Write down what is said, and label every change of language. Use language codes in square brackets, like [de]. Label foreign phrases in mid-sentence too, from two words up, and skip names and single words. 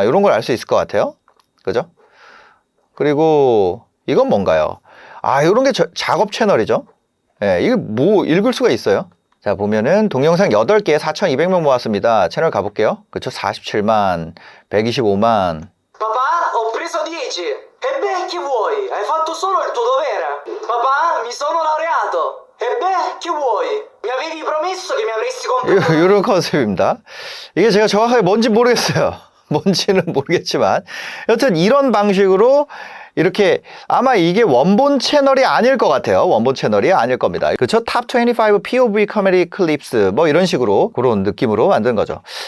[ko] 요런 걸 알 수 있을 것 같아요. 그죠? 그리고 이건 뭔가요? 아, 요런 게 작업 채널이죠. 예, 이게 뭐 읽을 수가 있어요. 자, 보면은 동영상 8개에 4200명 모았습니다. 채널 가볼게요. 그쵸? 47만, 125만. [it] Papà, ho preso 10. E beh, che vuoi? Hai fatto solo il tuo dovere. Papà, mi sono laureato. E beh, che vuoi? Mi avevi promesso che mi avresti comprato. [ko] 이런 컨셉입니다. 이게 제가 정확하게 뭔지 모르겠어요. 뭔지는 모르겠지만 여튼 이런 방식으로 이렇게 아마 이게 원본 채널이 아닐 것 같아요. 원본 채널이 아닐 겁니다. 그렇죠? 탑 25 POV 코미디 클립스 뭐 이런 식으로 그런 느낌으로 만든 거죠.